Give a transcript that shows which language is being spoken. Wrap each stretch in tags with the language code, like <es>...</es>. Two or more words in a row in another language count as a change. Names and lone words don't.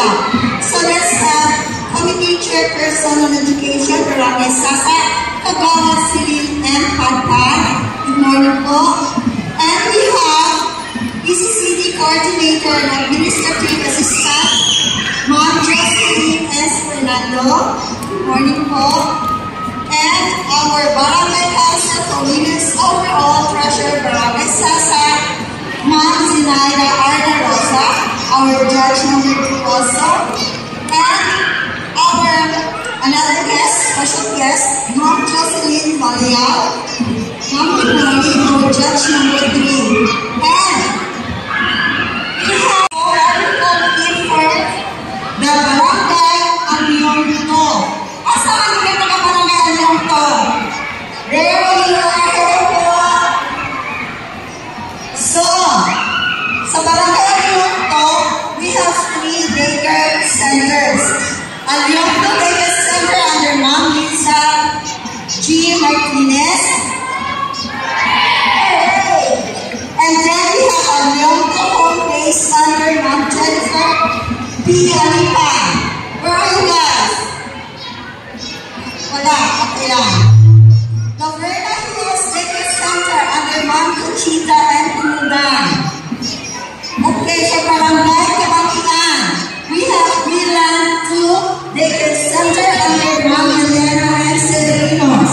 <en>So let's have Committee Chairperson on Education, Barangay Sasa, Kagawad City and Padpad. Good morning po. And we have ECCD Coordinator and Administrative Assistant, Ma'am Jocelyn S. Fernando. Good morning po. And our Barangay Council Committee's overall Treasurer, Barangay Sasa, Ma'am Zinaida Arda Rosa, our Judge number 2 also. And our another guest, special guest, Ma'am Jocelyn Valial. Ma'am, good morning, our Judge number 3. And we have our team for the Barangay Alyongto.</en> <ceb>Asa ka nila taga Barangay Alyongto? So, sa Barangay Alyongto,</ceb> <en>we have 3 daycare centers. Alyongto Daycare Center under Ma'am Lisa G. Martinez. And then we have Alyongto Home Base under Ma'am Jennifer P. Alipan. Where are you guys?</en> <ceb>Wala, okay lang.</ceb> <en>The Verna Hills Daycare Center under Ma'am Conchita and Tumudan.</en> <ceb>Okay, sa Barangay Kabangian,</ceb> <en>we have Milan 2 Daycare Center under Ma'am Helena and Cedrinos.</en>